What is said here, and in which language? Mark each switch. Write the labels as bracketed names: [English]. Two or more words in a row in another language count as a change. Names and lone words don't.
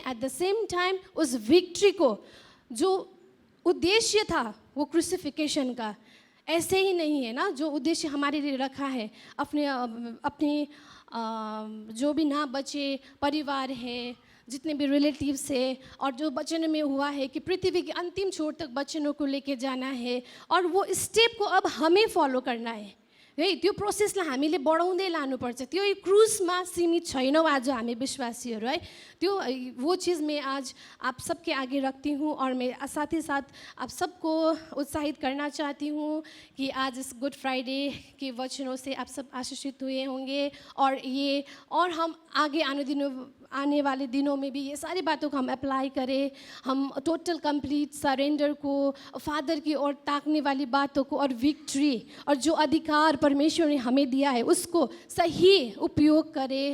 [English] at the same time [Hindi] उस विक्ट्री को, जो उद्देश्य था वो क्रूसिफिकेशन का, ऐसे ही नहीं है ना, जो उद्देश्य हमारे लिए रखा है, अपने जो भी ना बचे परिवार है, जितने भी रिलेटिव्स है, और जो वचन में हुआ है कि पृथ्वी के अंतिम छोर तक वचनों को लेके जाना है, और वो स्टेप को अब हमें फॉलो करना है है। [Nepali] त्यो प्रोसेसलाई हामीले बढाउँदै लानुपर्छ, त्यो क्रुजमा सीमित छैनौँ आज हामी विश्वासीहरू है। [Hindi] त्यो वो चीज़ मैं आज आप सबके आगे रखती हूँ, और मैं साथ ही साथ आप सबको उत्साहित करना चाहती हूँ कि आज इस गुड फ्राइडे के वचनों से आप सब आशीषित हुए होंगे, और हम आगे आने वाले दिनों में भी ये सारी बातों को हम अप्लाई करें, हम [English] total complete surrender [Hindi] को, फादर की ओर ताकने वाली बातों को, और विक्ट्री और जो अधिकार परमेश्वर ने हमें दिया है उसको सही उपयोग करें।